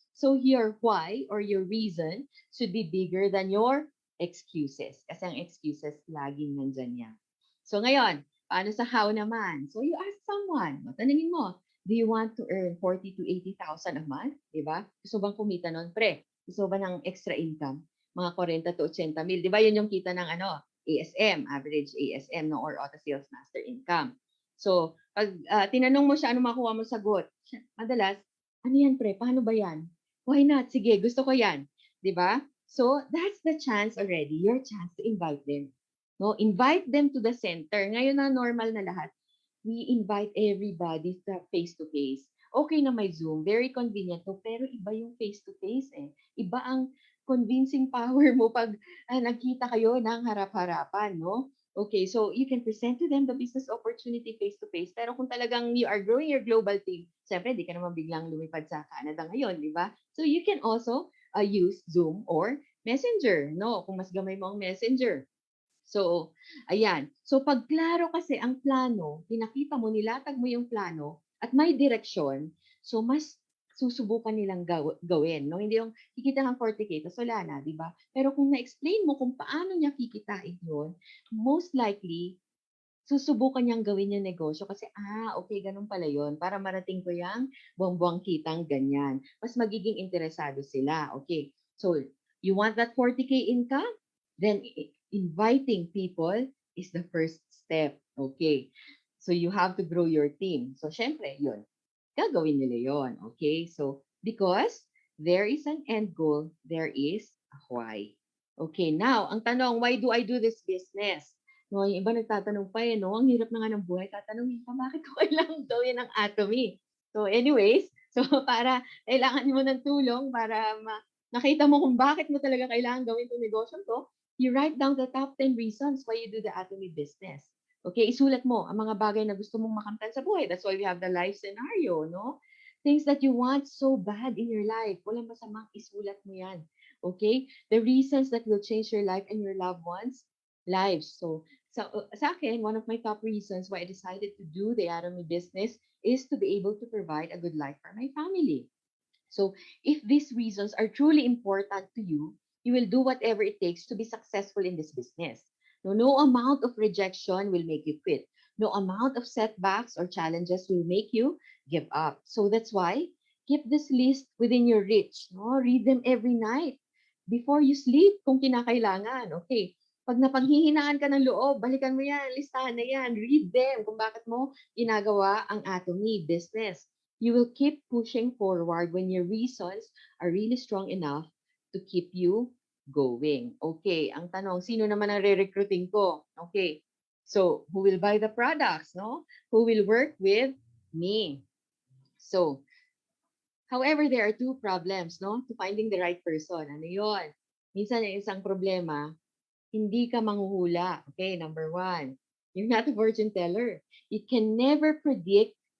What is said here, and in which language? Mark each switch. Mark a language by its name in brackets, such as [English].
[English] So, your why or your reason should be bigger than your excuses. [Filipino] Kasi ang excuses, laging nandyan yan. So, ngayon, paano sa how naman? [English] So, you ask someone, [Filipino] tanungin mo, [English] do you want to earn 40 to 80,000 a month? [Filipino] Diba? Gusto bang kumita nun? Pre, gusto ba ng extra income? Mga 40 to 80 mil. Diba yun yung kita ng ASM, average ASM, no, [English] or auto sales master income. [Filipino] So, pag tinanong mo siya, ano makuha mo sagot? Madalas, ano yan pre? Paano ba yan? [English] Why not? [Filipino] Sige, gusto ko yan. Diba? [English] So, that's the chance already, your chance to invite them. No, invite them to the center. [Filipino] Ngayon na normal na lahat. [English] We invite everybody [Filipino] sa face-to-face. Okay na may Zoom, [English] very convenient [Filipino] to, pero iba yung face-to-face eh. Iba ang convincing power mo pag nagkita kayo ng harap-harapan, no? [English] Okay, so you can present to them the business opportunity face-to-face. [Filipino] Pero kung talagang [English] you are growing your global team, [Filipino] siyempre, di ka naman biglang lumipad sa Canada ngayon, di ba? [English] So you can also use Zoom or Messenger, no? [Filipino] Kung mas gamay mo ang Messenger. So, ayan. So, pag klaro kasi ang plano, pinakita mo, nilatag mo yung plano, at may direksyon, so mas susubukan nilang gawin. No? Hindi yung kikita kang 40K, tapos wala na, di ba? Pero kung na-explain mo kung paano niya kikitain yun, [English] most likely, [Filipino] susubukan niyang gawin yung negosyo kasi, okay, ganun pala yun. Para marating ko yung buwang-buwang kitang ganyan. Mas magiging interesado sila. Okay. [English] So, you want that 40K income? Then, inviting people is the first step. Okay. So, you have to grow your team. So, syempre, yun. [Filipino] Gagawin nila yun. [English] Okay. So, because there is an end goal, there is a why. Okay. Now, [Filipino] ang tanong, [English] why do I do this business? [Filipino] No, yung iba nagtatanong pa no, ang hirap na nga ng buhay, tatanungin pa, bakit ko kailangan gawin ang Atomy? So anyways, so para kailangan mo ng tulong para nakita mo kung bakit mo talaga kailangan gawin itong negosyo to, [English] you write down the top 10 reasons why you do the Atomy business. [Filipino] Okay, isulat mo ang mga bagay na gusto mong makamtan sa buhay. [English] That's why we have the life scenario, no? Things that you want so bad in your life. [Filipino] Walang masamang isulat mo yan. [English] Okay? The reasons that will change your life and your loved ones' lives. So, [Filipino] sa akin, [English] one of my top reasons why I decided to do the Atomy business is to be able to provide a good life for my family. So, if these reasons are truly important to you, you will do whatever it takes to be successful in this business. No amount of rejection will make you quit. No amount of setbacks or challenges will make you give up. So that's why keep this list within your reach. No? Read them every night before you sleep [Filipino] kung kinakailangan. [English] Okay. [Filipino] Pag napanghihinaan ka ng loob, balikan mo yan, listahan na yan, [English] read them [Filipino] kung bakit mo ginagawa ang Atomy business. [English] You will keep pushing forward when your reasons are really strong enough to keep you going. [Filipino] Okay, ang tanong, sino naman ang re-recruiting ko? [English] Okay, so who will buy the products, no? Who will work with me? So, however, there are two problems, no? To finding the right person. Ano yun? [Filipino] Minsan yung isang problema, hindi ka manghuhula. [English] Okay, number one, you're not a fortune teller. You can never predict